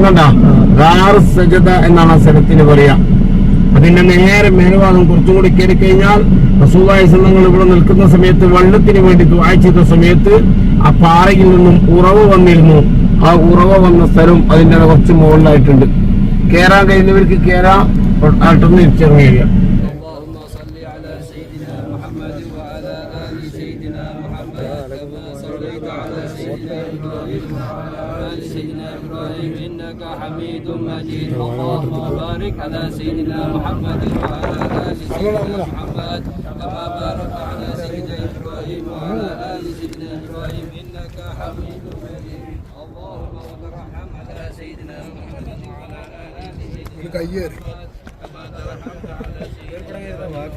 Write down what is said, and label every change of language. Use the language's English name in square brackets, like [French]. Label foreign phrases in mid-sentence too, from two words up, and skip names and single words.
[Malayalam] കണ്ട റാർ സജദ എന്നാണ് ആ സ്ഥലത്തിന് പറയാ. അതിന്റെ നേരെ മേൽഭാഗം കുറച്ചും കൂടി കയറി കഴിഞ്ഞാൽ റസൂലുള്ളാഹി തങ്ങൾ ഇവിടെ നിൽക്കുന്ന സമയത്ത് വെള്ളത്തിന് വേണ്ടി ദുആ ചെയ്ത സമയത്ത് ആ പാറയിൽ നിന്നും ഉറവ് വന്നിരുന്നു. ആ ഉറവ വന്ന സ്ഥലം അതിന്റെ കുറച്ച് മുകളിലായിട്ടുണ്ട്. കേറാൻ കഴിയുന്നവർക്ക് കേറാം, ആട്ടൊന്ന് തിരിച്ചിറങ്ങിയ. [Arabic] حميد مجيد اللهم بارك على سيدنا محمد وعلى آل سيدنا محمد كما باركت على سيدنا إبراهيم وعلى آل سيدنا إبراهيم إنك حميد مجيد اللهم وترحم على سيدنا محمد وعلى آل سيدنا محمد كما ترحمت على سيدنا